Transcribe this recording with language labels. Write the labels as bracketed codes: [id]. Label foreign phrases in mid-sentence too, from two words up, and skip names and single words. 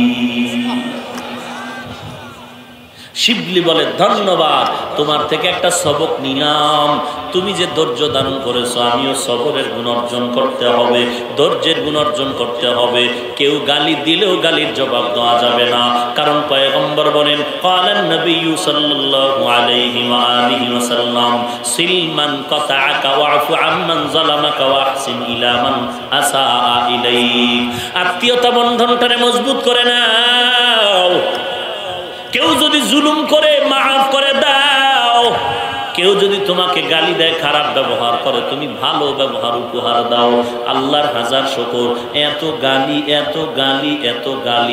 [bn] শিবলি বলে ধন্যবাদ, তোমার থেকে একটা সবক নিলাম। তুমি যে ধৈর্য ধারণ করেছো, আমিও সবরের গুণ অর্জন করতে হবে, ধৈর্যের গুণ অর্জন করতে হবে। কেউ গালি দিলেও গালির জবাব দেওয়া যাবে না, কারণ পয়গম্বর বলেন [ar] قال النبي صلى الله عليه و آله وسلم صل من قطعك واعف عمن ظلمك وأحسن إلى من أساء إليك. [bn] আত্মীয়তা বন্ধনটারে মজবুত করে নাও। কেউ যদি জুলুম করে মাফ করে দাও, কেউ যদি তোমাকে গালি দেয়, খারাপ ব্যবহার করে, তুমি ভালো ব্যবহার উপহার দাও। আল্লাহর হাজার শুকর, এত গালি এত গালি এত গালি।